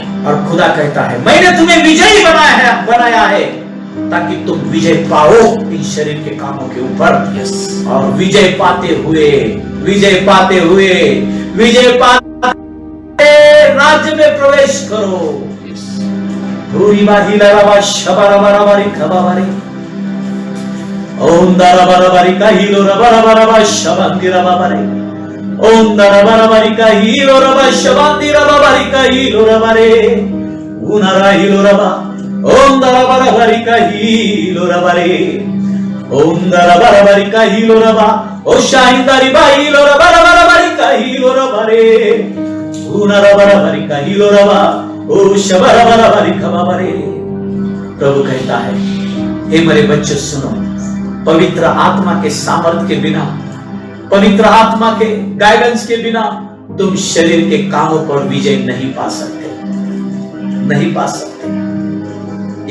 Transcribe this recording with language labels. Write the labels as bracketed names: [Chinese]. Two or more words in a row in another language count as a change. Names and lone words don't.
[Hindi] और खुदा कहता है मैंने तुम्हें विजयी बनाया है ताकि तुम विजय पाओ इन शरीर के कामों के ऊपर। यस, और विजय पाते हुए राज्य में प्रवेश करो। यस, धूरी बाहिला रबा शबा रबा रबारी खबा बारी, ओम दारा बारा बारी का हीलो रबा रबा रबा शबांदी रबा बारी, ओम दारा बारा बारी का हीलो रबा शबांदी रबा बारी का हीलो रबा रे, उनारा हीलो रबा, ओम दारा बारा बारी का हीलो रबा रे, ओम दारा बारा बारी का हीलो रबा, ओ शाहिंदारी बा हीलो रबा रबा बारी का हीलो रबा रे, उनारा बारा बारी का हीलो रबा, ओ शबा रबा बारी खबा बारे। प्रभु कहता है हे मेरे बच्चे सुनो, पवित्र आत्मा के सामर्थ्य के बिना, पवित्र आत्मा के गाइडेंस के बिना तुम शरीर के कामों पर विजय नहीं पा सकते, नहीं पा सकते।